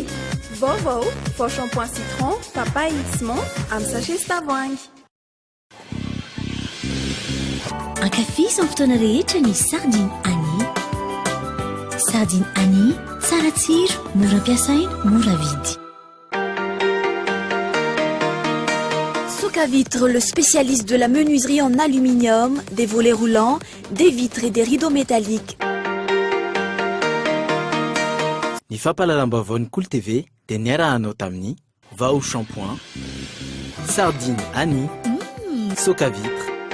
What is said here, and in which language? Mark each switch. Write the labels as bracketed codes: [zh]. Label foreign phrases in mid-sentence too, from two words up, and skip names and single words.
[mg] Vaovao, vao [fr] shampoing citron, [mg] papaye X-Mont amin'ny sachet tavoahangy. Ankafisa amin'ny fotoana rehetra ny sardine Annie. Sardine Annie, tsara tsiro, mora ampiasaina, mora vidy. [fr] Soka Vitre, le spécialiste de la menuiserie en aluminium, des volets roulants, des vitres et des rideaux métalliques. [mg] Ny fampahalalam-baovao Kolo TV dia niarahanao tamin'ny Vaovao shampoing, Sardine Annie, Soka Vitre.